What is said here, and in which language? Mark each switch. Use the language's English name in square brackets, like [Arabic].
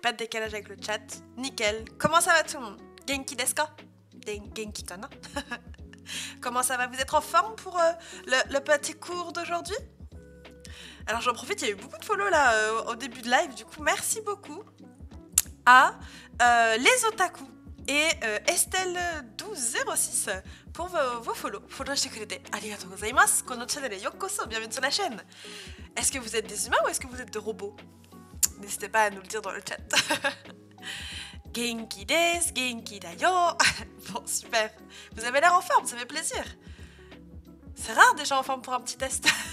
[French] Pas de décalage avec le chat. Nickel. Comment ça va tout le monde? [Japanese] Genki desu ka? Genki kana? [French] Comment ça va? Vous êtes en forme pour le petit cours d'aujourd'hui? Alors j'en profite, il y a eu beaucoup de follow là au début de live. Du coup, merci beaucoup à les otaku et Estelle1206 pour vos follow. [Japanese] Followしてくれてありがとうございます。このチャンネルへようこそ。 [French] Bienvenue sur la chaîne. Est-ce que vous êtes des humains ou est-ce que vous êtes des robots? N'hésitez pas à nous le dire dans le chat. [Japanese] Genki desu, genki da yo. [French] Bon, super. Vous avez l'air en forme, ça fait plaisir. C'est rare déjà en forme pour un petit test.